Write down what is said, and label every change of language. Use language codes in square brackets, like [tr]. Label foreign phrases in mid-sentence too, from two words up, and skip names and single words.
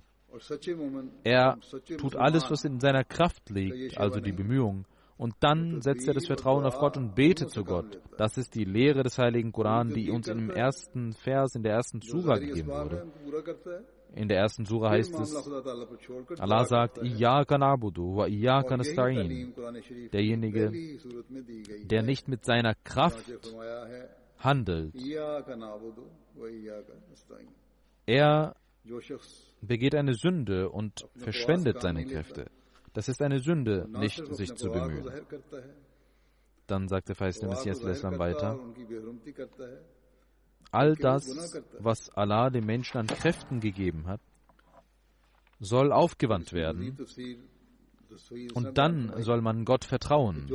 [de] Er tut alles, was in seiner Kraft liegt, also die Bemühungen, und dann setzt er das Vertrauen auf Gott und betet zu Gott. Das ist die Lehre des Heiligen Koran, die uns im ersten Vers, in der ersten Sura gegeben wurde. In der ersten Sura heißt es, Allah sagt, [ar] إياك نعبد وإياك نستعين. [de] Derjenige, der nicht mit seiner Kraft handelt, er begeht eine Sünde und verschwendet seine Kräfte. Das ist eine Sünde, nicht sich zu bemühen. Dann sagt der verheißene Messias al-Islam weiter, all das, was Allah dem Menschen an Kräften gegeben hat, soll aufgewandt werden und dann soll man Gott vertrauen.